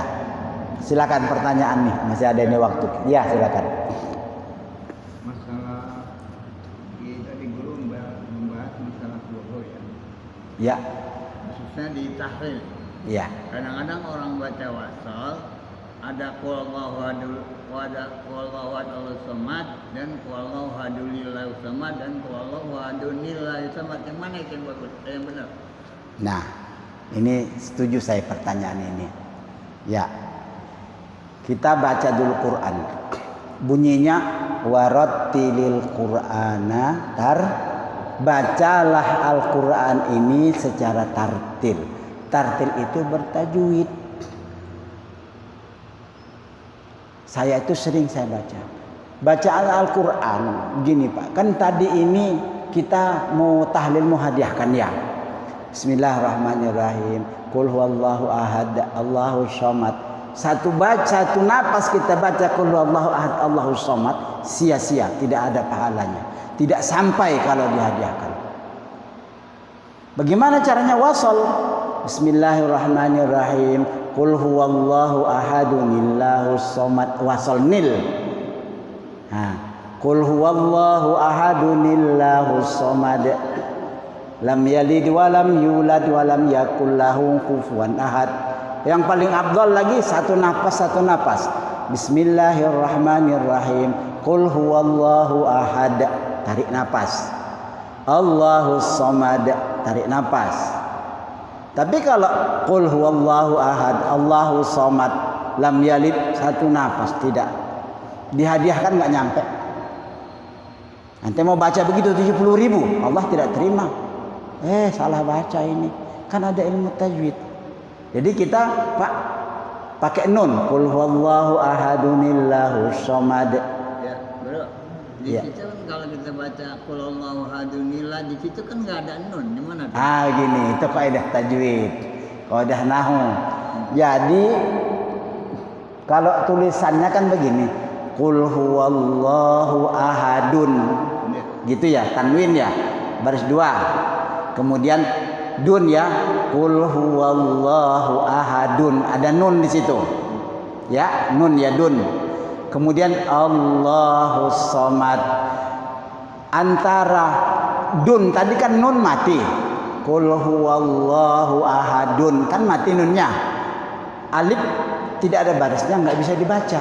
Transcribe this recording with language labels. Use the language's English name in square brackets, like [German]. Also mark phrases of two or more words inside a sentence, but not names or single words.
[Indonesian] Silakan pertanyaan nih, masih ada ini waktu. Ya, silakan. Masalah tadi guru membahas masalah bohong ya. Ya. Di tahlil. Iya. Kadang-kadang orang baca wasal ada [Arabic] قل هو الله أحد الصمد [Indonesian] dan [Arabic] قل هو الله أحد الصمد [Indonesian] dan [Arabic] قل هو الله أحد الصمد. [Indonesian] Yang mana yang bagus? Yang benar? Nah, ini setuju saya pertanyaan ini. Ya. Kita baca dulu Quran. Bunyinya [Arabic] ورتل القرآن [Indonesian] bacalah Al-Quran ini secara tartil. Tartil itu bertajwid. Saya itu sering saya baca. Bacaan Al-Quran gini Pak. Kan tadi ini kita mau tahlil, mau hadiahkan ya. [Arabic] بسم الله الرحمن الرحيم. قل هو الله أحد الله الصمد. [Indonesian] Satu napas kita baca [Arabic] قل هو الله أحد الله الصمد, [Indonesian] sia-sia, tidak ada pahalanya. Tidak sampai kalau dihadiahkan. Bagaimana caranya wasal? [Arabic] بسم الله الرحمن الرحيم. قل هو الله أحد الله الصمد. [Indonesian] Wasal nil. [Arabic] قل هو الله أحد الله الصمد. لم يلد ولم يولد ولم يكن له كفوا أحد. [Indonesian] Yang paling afdal lagi satu napas. [Arabic] بسم الله الرحمن الرحيم. قل هو الله أحد. [Indonesian] Tarik napas. [Arabic] الله الصمد, [Indonesian] tarik napas. Tapi kalau [Arabic] قل هو الله أحد الله الصمد لم يلد, [Indonesian] satu napas, tidak. Dihadiahkan nggak nyampe. Nanti mau baca begitu 70.000, Allah tidak terima. Salah baca ini. Kan ada ilmu tajwid. Jadi kita Pak pakai nun. [Arabic] قل هو الله أحد الله الصمد. [Indonesian] Ya, bro. Di situ kan kalau kita baca [Arabic] قل هو الله أحد الله, [Indonesian] di situ kan nggak ada nun, di mana? Gini, itu kaidah tajwid, kaidah nahwu. Jadi kalau tulisannya kan begini, [Arabic] قل هو الله أحد. [Indonesian] Gitu ya, tanwin ya, baris 2. kemudian dun ya, [Arabic] قل هو الله أحد, [Indonesian] ada nun di situ. Ya, nun ya dun. Kemudian [Arabic] الله الصمد. [Indonesian] Antara dun tadi kan nun mati. [Arabic] قل هو الله أحد [Indonesian] kan mati nunnya. Alif tidak ada barisnya, nggak bisa dibaca.